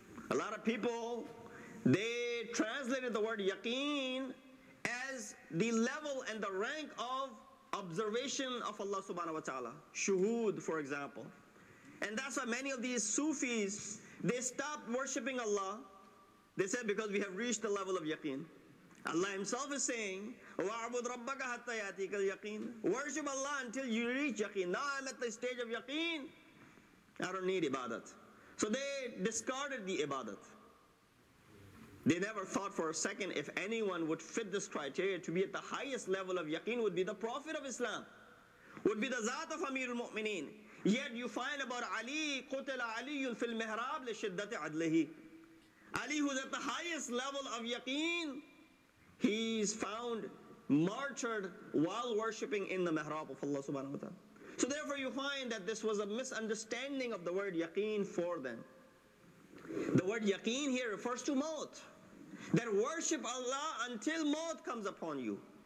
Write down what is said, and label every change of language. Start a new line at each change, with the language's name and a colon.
English: A lot of people, they translated the word yaqeen as the level and the rank of observation of Allah subhanahu wa ta'ala. Shuhud, for example. And that's why many of these Sufis, they stopped worshipping Allah. They said, because we have reached the level of yaqeen. Allah himself is saying,
Arabic: وَعْبُدْ رَبَّكَ حَتَّى يَأْتِيكَ الْيَقِينَ.
English: Worship Allah until you reach yaqeen. Now I'm at the stage of yaqeen. I don't need ibadat. So they discarded the ibadat. They never thought for a second if anyone would fit this criteria to be at the highest level of yaqeen would be the Prophet of Islam, would be the Zat of Amirul Mu'mineen. Yet you find about Ali,
Arabic: قُتِلَ عَلِيٌّ فِي الْمِحْرَابِ لِشِدَّةِ عَدْلِهِ.
English: Ali, who's at the highest level of yaqeen, he's found martyred while worshipping in the mihrab of Allah subhanahu wa ta'ala. So therefore you find that this was a misunderstanding of the word yaqeen for them. The word yaqeen here refers to maut. That worship Allah until maut comes upon you.